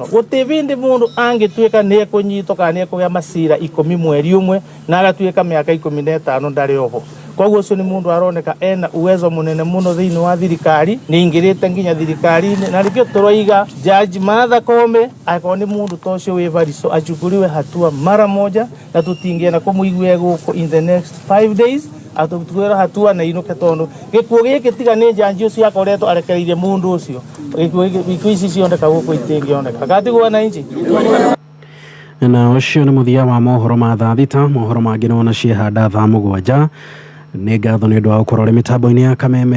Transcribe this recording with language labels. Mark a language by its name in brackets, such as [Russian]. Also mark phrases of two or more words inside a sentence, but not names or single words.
[Kikuyu] Gũtirĩ bindi mũndũ angĩtuĩka nĩ ekũnyitwo kana nĩ ekũgĩa macira 10 mweri ũmwe na agatuĩka mĩaka 15 ndarĩ oho. Koguo ũcio nĩ mũndũ aroneka ena uwezo mũnene mũno thĩinĩ wa thirikari, nĩ ingĩrĩte nginya thirikari-inĩ, na rĩkĩo tũroiga Judge Martha Koome akorwo nĩ mũndũ ta ũcio wĩ barico [Swahili] achukuliwe hatua mara moja, [Kikuyu] na tũtingĩenda kũmũigua gũkũ [English] in the next 5 days [Kikuyu] atutuĩra hatua na inuke tondũ gĩkuũ gĩkĩ tiga nĩ njanji ũcio akoretwo arekereirie mũndũ ũcio gĩkuũ ici cioneka gũkũ itingĩoneka gatigwo wananchi. Na ũcio nĩ mũthia wa mohoro ma thaa thita. Mohoro mangĩ nona ciehanda thaa mũgwanja. Nĩ ngatho nĩ ũndũ wa gũkorwo ũrĩ mĩtambo-inĩ ya kameme.